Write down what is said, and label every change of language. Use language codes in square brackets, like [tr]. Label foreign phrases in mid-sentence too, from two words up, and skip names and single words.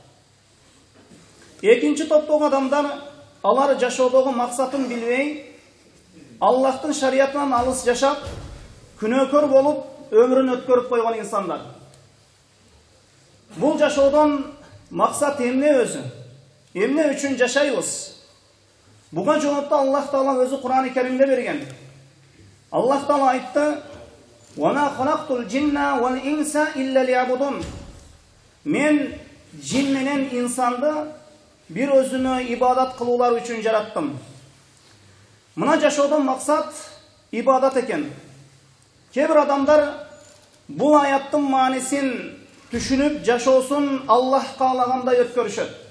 [ky] Экинчи топтогу адамдар, алар жашоодогу максатын билбей, Аллахтын шариатынан алыс жашап, күнөөкөр болуп, өмүрүн өткөрүп койгон инсандар. Бул жашоодон максат эмне өзү? Эмне үчүн жашайбыз? Буга жоопту Аллах Таала өзү Кур'ан-ы Каримде берген. Аллах Таала айтты: [ar] "وما خلقت الجن والإنس إلا ليعبدون." [ky] Мен жин менен инсанды бир өзүнө ибадат кылуулар үчүн жараттым. Мына жашоодон максат ибадат экен. Кээ бир адамдар бул аяттын маанисин түшүнүп, жашоосун Аллах каалагандай өткөрүшөт.